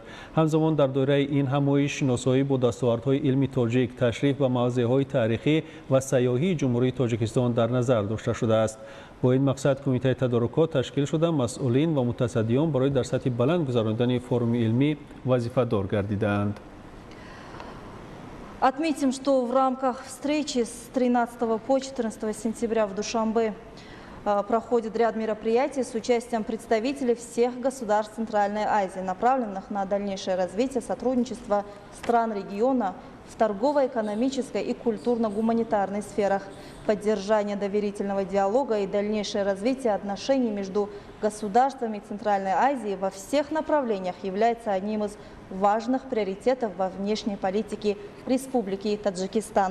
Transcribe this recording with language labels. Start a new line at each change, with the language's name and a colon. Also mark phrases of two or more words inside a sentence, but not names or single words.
Persian: همزمان در دایره این همایش شناسایی با دستاوردهای علمی تاجیک، تشریف به موضع‌های تاریخی و سیاحی جمهوری تاجیکستان در نظر داشته شده است. با این مقصد کمیته تدارکات تشکیل شده مسئولین و متصدیان برای در سطح بلند گذراندن فروم علمی وظیفه دار گردیدند.
Russian: Отметим, что в рамках встречи с 13 по 14 сентября в Душанбе проходит ряд мероприятий с участием представителей всех государств Центральной Азии, направленных на дальнейшее развитие сотрудничества стран региона в торгово-экономической и культурно-гуманитарной сферах, поддержание доверительного диалога и дальнейшее развитие отношений между государствами Центральной Азии во всех направлениях является одним из важных приоритетов во внешней политике Республики Таджикистан.